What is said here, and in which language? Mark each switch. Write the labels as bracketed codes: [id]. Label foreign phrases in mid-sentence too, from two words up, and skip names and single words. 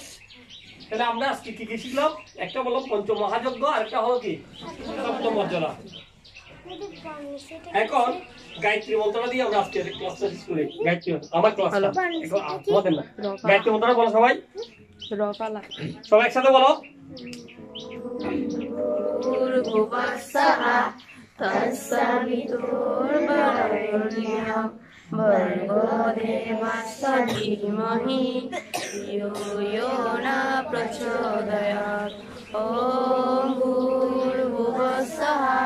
[bn] তাহলে আমরা আজকে কি কি শিখলাম? একটা বললাম পঞ্চ মহাযজ্ঞ, আর একটা হলো কি সপ্তম মর্যাদা। এখন গায়ত্রী মন্ত্রটা দিয়ে আমরা আজকে ক্লাসটা শেষ করি। গায়ত্রী আমার ক্লাসটা তোমাদের না, গায়ত্রী মন্ত্রটা বলো সবাই, সবাই একসাথে বলো। [sa] भर्गो देवस्य धीमहि धियो यो न प्रचोदयात् ॐ भूर्भुवः स्वः